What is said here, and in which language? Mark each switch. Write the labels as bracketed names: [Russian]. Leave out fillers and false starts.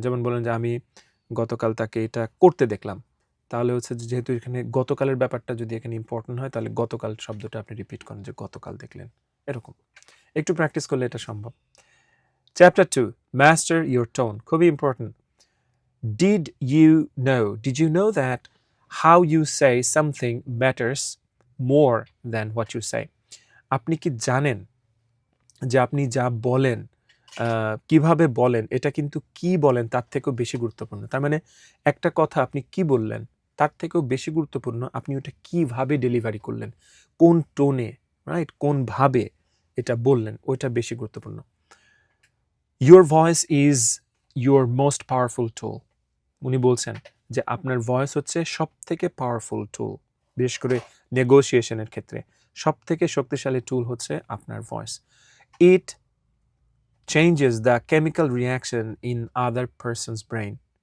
[Bangla] যেমন বলেন যে আমি গতকাল তাকে এটা করতে দেখলাম, তাহলে হচ্ছে যে যেহেতু এখানে গতকালের ব্যাপারটা যদি এখানে ইম্পর্টেন্ট হয় তাহলে গতকাল শব্দটা আপনি রিপিট করেন যে গতকাল দেখলেন, এরকম একটু প্র্যাকটিস করলে এটা সম্ভব। [English] chapter 2 master your tone, [Bangla] খুবই important. [English] Did you know that how you say something matters more than what you say? [Bangla] আপনি কি জানেন যে আপনি যা বলেন কিভাবে বলেন এটা কিন্তু কি বলেন তার থেকেও বেশি গুরুত্বপূর্ণ। তার মানে একটা কথা আপনি কি বললেন তার থেকেও বেশি গুরুত্বপূর্ণ আপনি ওটা কিভাবে ডেলিভারি করলেন, কোন টোনে, রাইট, কোন ভাবে এটা বললেন, ওইটা বেশি গুরুত্বপূর্ণ। [English] Your voice is your most powerful tool. [Bangla] উনি বলছেন যে আপনার ভয়েস হচ্ছে সব থেকে পাওয়ারফুল টুল, বিশেষ করে নেগোসিয়েশনের ক্ষেত্রে সব থেকে শক্তিশালী টুল হচ্ছে আপনার voice. [English] It changes the chemical reaction in other person's brain.